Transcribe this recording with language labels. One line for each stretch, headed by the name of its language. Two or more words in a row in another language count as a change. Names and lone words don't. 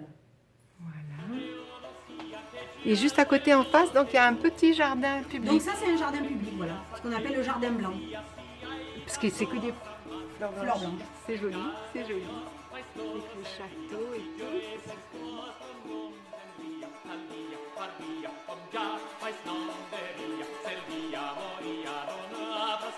French: Voilà. Et juste à côté en face, donc il y a un petit jardin public. Donc ça, c'est un jardin public, voilà, ce qu'on appelle le jardin blanc. Parce que c'est que des fleurs Fleurs blanches. blanches. C'est joli, c'est joli. Avec le château et tout. Maria, Maria, Pomgia, weiß non der Ria, Selvia, Moria, Rona,